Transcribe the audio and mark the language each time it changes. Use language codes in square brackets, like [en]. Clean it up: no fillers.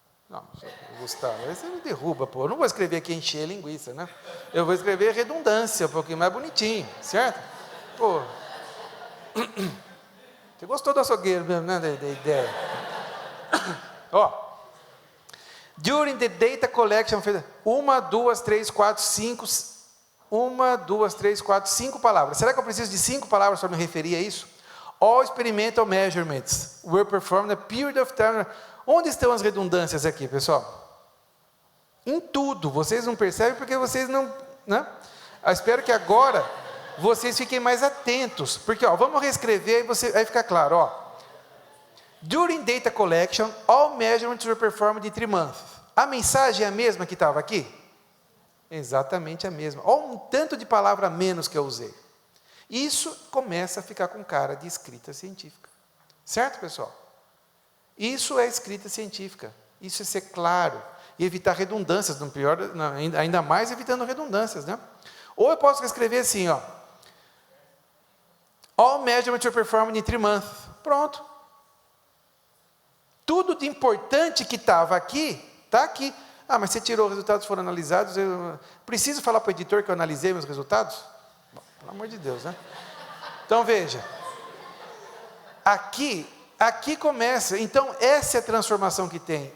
[pt] Não, Gustavo, você me derruba, pô. Eu não vou escrever aqui encher linguiça, né? Eu vou escrever redundância, um pouquinho mais bonitinho, certo? Pô. Você gostou do açougueiro mesmo, né, da ideia? Ó. [en] During the data collection, 1, 2, 3, 4, 5. [pt] 1, 2, 3, 4, 5 palavras. Será que eu preciso de 5 palavras para me referir a isso? [en] All experimental measurements were performed in a period of time. [pt] Onde estão as redundâncias aqui, pessoal? Em tudo. Vocês não percebem porque vocês não... né? Eu espero que agora vocês fiquem mais atentos. Porque, ó, vamos reescrever e aí fica claro. Ó. [en] During data collection, all measurements were performed in 3 months. [pt] A mensagem é a mesma que estava aqui? Exatamente a mesma. Olha um tanto de palavra a menos que eu usei. Isso começa a ficar com cara de escrita científica. Certo, pessoal? Isso é escrita científica. Isso é ser claro. E evitar redundâncias. No pior, ainda mais evitando redundâncias. Né? Ou eu posso escrever assim, ó. [en] All measurements were performed in 3 months. [pt] Pronto. Tudo de importante que estava aqui, está aqui. Ah, mas você tirou, os resultados foram analisados. Eu preciso falar para o editor que eu analisei meus resultados? Bom, pelo amor de Deus, né? Então, veja. Aqui começa. Então, essa é a transformação que tem.